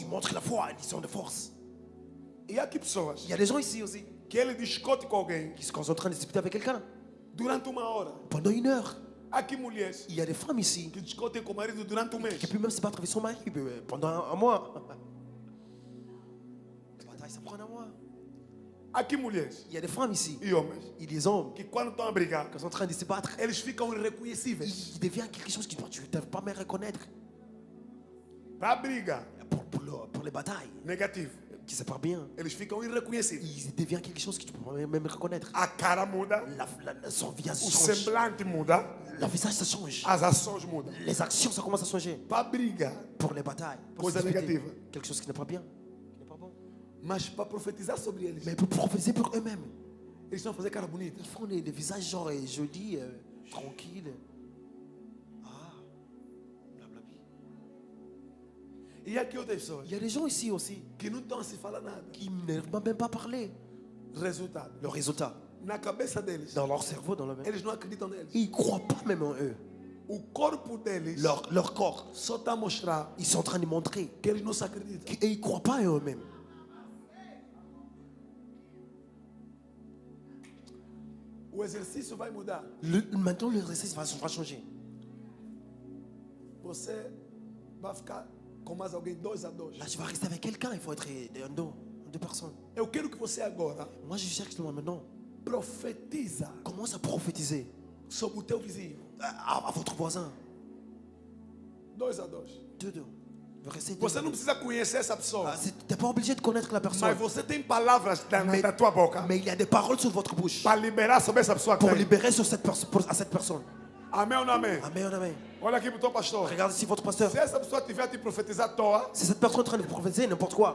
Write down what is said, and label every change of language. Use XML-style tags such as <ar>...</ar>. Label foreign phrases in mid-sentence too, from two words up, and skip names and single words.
<fr>Ils montrent la foi, ils sont de force.</fr> <pt>E aqui pessoas</pt> <fr>Il y a des gens ici aussi,</fr> <pt>que ele discute com alguém</pt> <fr>qui, quand ils sont en train de discuter avec quelqu'un,</fr> <pt>durante uma hora.</pt> <fr>pendant 1 heure,</fr> <pt>Aqui mulheres</pt> <fr>il y a des femmes ici</fr> <pt>que discutem com o marido durante mês.</pt> <fr>qui peuvent même se battre avec son mari pendant un mois. La bataille, ça prend un mois.</fr> <pt>Aqui mulheres</pt> <fr>Il y a des femmes ici,</fr> <pt>e homens</pt> <fr>il y a des hommes</fr> <pt>que quando estão a brigar,</pt> <fr>qui sont en train de se battre.</fr> <pt>eles ficam irreconhecíveis.</pt> <fr>Il devient quelque chose que tu ne peux pas me reconnaître.</fr> <pt>Para a briga</pt> <fr>Pour les batailles,</fr> <pt>negativo,</pt> <fr>qui se parlent bien,</fr> <pt>eles ficam irreconhecíveis.</pt> <fr>il devient quelque chose que tu ne peux pas même reconnaître.</fr> <pt>A cara muda,</pt> <fr>Son visage</fr> <pt>o</pt> <fr>change.</fr> <pt>semblante muda,</pt> <fr>Le visage, ça change.</fr> <pt>as ações mudam.</pt> <fr>Les actions, ça commence à changer.</fr> <pt>Para a briga,</pt> <fr>Pour les batailles, pour Cause se disputer, négative. quelque chose qui n'est pas bien, qui n'est pas bon.</fr> <pt>mas para profetizar sobre eles,</pt> <fr>Mais pour prophétiser pour eux-mêmes,</fr> <pt>eles vão fazer cara bonita.</pt> <fr>ils font des visages genre jolis, tranquilles. Ah, blablabla.</fr> <pt>E aqui outras pessoas</pt> <fr>Il y a des gens ici aussi</fr> <pt>que não estão a se falar nada.</pt> <fr>qui ne vont même pas parler.</fr> <pt>Resultado,</pt> <fr>Le résultat,</fr> <pt>na cabeça deles,</pt> <fr>dans leur cerveau, dans leur même,</fr> <pt>eles não acreditam neles.</pt> <fr>ils ne croient pas même en eux.</fr> <pt>O corpo deles</pt> <fr>Leur corps,</fr> <pt>só está a mostrar</pt> <fr>ils sont en train de montrer</fr> <pt>que eles não se acreditam.</pt> <fr>et ils ne croient pas en eux-mêmes.</fr> <pt>O exercício vai mudar.</pt> <fr>Maintenant, le exercice va changer.</fr> <pt>Você vai ficar com mais alguém 2 a 2.</pt> <fr>Là, tu vas rester avec quelqu'un, il faut être deux personnes.</fr> <pt>Eu quero que você agora</pt> <fr>Moi, je cherche maintenant.</fr> <pt>profetiza</pt> <fr>Commence à prophétiser</fr> <pt>sobre o teu vizinho.</pt> <fr>à votre voisin.</fr> <pt>2 a 2.</pt> <fr>Deux. Restez deux.</fr> <pt>Você não precisa conhecer essa pessoa,</pt> <fr>Tu n'es pas obligé de connaître la personne.</fr> <pt>mas você tem palavras na tua boca</pt> <fr>Mais il y a des paroles sur votre bouche</fr> <pt>para liberar sobre essa pessoa que</pt> <fr>pour</fr> <pt>tem.</pt> <fr>libérer sur à cette personne.</fr> <pt>Amém ou não amém?</pt> <fr>Amen, amen.</fr> <pt>Olha aqui para o teu pastor.</pt> <fr>Regarde ici votre pasteur.</fr> <pt>Se essa pessoa tiver a te profetizar à toa,</pt> <fr>Si cette personne est en train de prophétiser n'importe quoi,</fr>